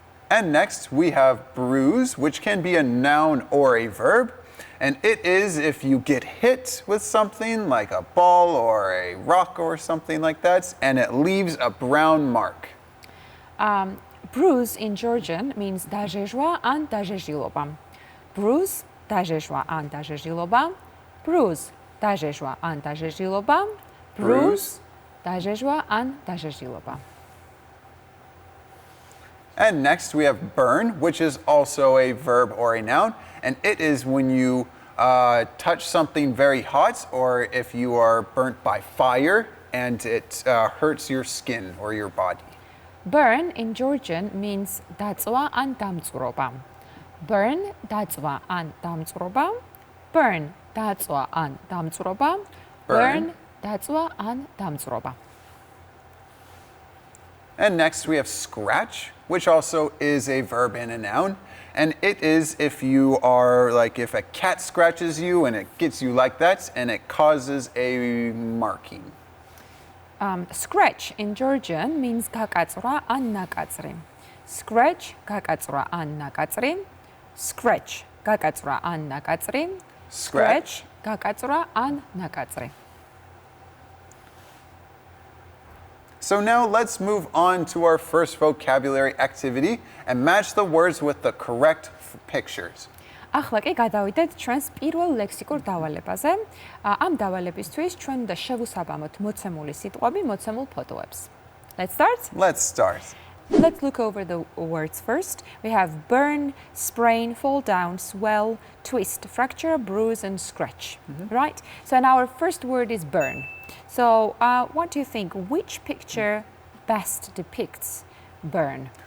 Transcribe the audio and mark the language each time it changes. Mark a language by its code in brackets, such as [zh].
[en] And next we have bruise, which can be a noun or a verb. And it is if you get hit with something like a ball or a rock or something like that, and it leaves a brown mark. Bruise in Georgian means დაჟეჟვა ან დაჟეჟილობა. [ka] Bruise, დაჟეჟვა ან დაჟეჟილობა. Bruise, დაჟეჟვა ან დაჟეჟილობა. Bruise, დაჟეჟვა ან დაჟეჟილობა. [en] And next we have burn, which is also a verb or a noun. And it is when you touch something very hot or if you are burnt by fire and it hurts your skin or your body. Burn in Georgian means დაწვა ან დამწვრობა. [ka] Burn, დაწვა ან დამწვრობა. Burn, დაწვა ან დამწვრობა. Burn, დაწვა ან დამწვრობა. [en] And next we have scratch, which also is a verb and a noun. And it is if you are like if a cat scratches you and it gets you like that and it causes a marking. Scratch in Georgian means გაკაწვრა ან ნაკაწრი. [ka] Scratch, გაკაწვრა ან ნაკაწრი. Scratch, გაკაწვრა ან ნაკაწრი. Scratch, გაკაწვრა ან ნაკაწრი. [en] So now let's move on to our first vocabulary activity and match the words with the correct pictures. [ka] ახლა კი გადავიდეთ ჩვენს პირველ ლექსიკურ დავალებაზე. ამ დავალებისთვის ჩვენ უნდა შევუსაბამოთ მოცემული სიტყვები მოცემულ ფოტოებს. [en] Let's start? Let's start. Let's look over the words first. We have burn, sprain, fall down, swell, twist, fracture, bruise, and scratch. Right? So and our first word is burn. So what do you think? Which picture best depicts burn?